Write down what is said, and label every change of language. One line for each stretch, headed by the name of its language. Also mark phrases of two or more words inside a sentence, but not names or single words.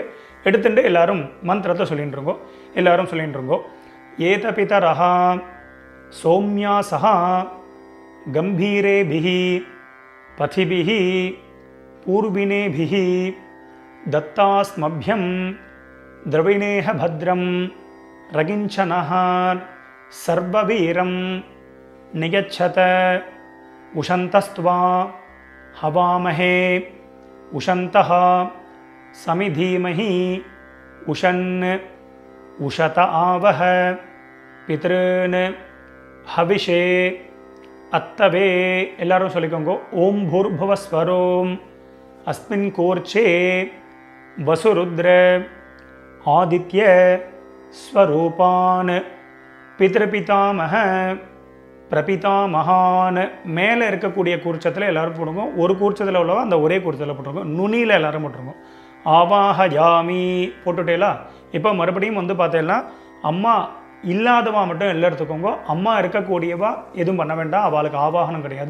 Tamil: எடுத்துட்டு எல்லாரும் மந்திரத்தை சொல்லிட்டு இருக்கோம். எல்லாரும் சொல்லிட்டு இருக்கோம்.
Sanskrit: एत पितरः सौम्याः सह गम्भीरेभिः पथिभिः पूर्विणेभिः दत्तास्मभ्यम् द्रविणेह भद्रं रगिञ्चनः सर्ववीरं नियच्छत उशन्तस्त्वा हवामहे उशन्तः समिधीमहि उशन् उशत आवह पितॄन् हविषे अत्तवे
Tamil: எல்லாரும் சொல்லிக்கோங்க.
Sanskrit: ओम् भूर्भुवस्स्वरोम् अस्मिन् कोर्चे वसुरुद्र आदित्य स्वरूपान् पितृपितामह பிரபிதாமகான்.
Tamil: மேலே இருக்கக்கூடிய கூர்ச்சத்தில் எல்லாரும் போடுங்க. ஒரு கூர்ச்சத்தில் உள்ளவா அந்த ஒரே கூர்ச்சத்தில் போட்டுருங்க. நுனியில் எல்லாரும் போட்டுருங்க. ஆவாஹயாமி போட்டுட்டேலா. இப்போ மறுபடியும் வந்து பார்த்தேன்னா அம்மா இல்லாதவா மட்டும் எல்லாம் எடுத்துக்கோங்க. அம்மா இருக்கக்கூடியவா எதுவும் பண்ண வேண்டாம், அவளுக்கு ஆவாகனம் கிடையாது.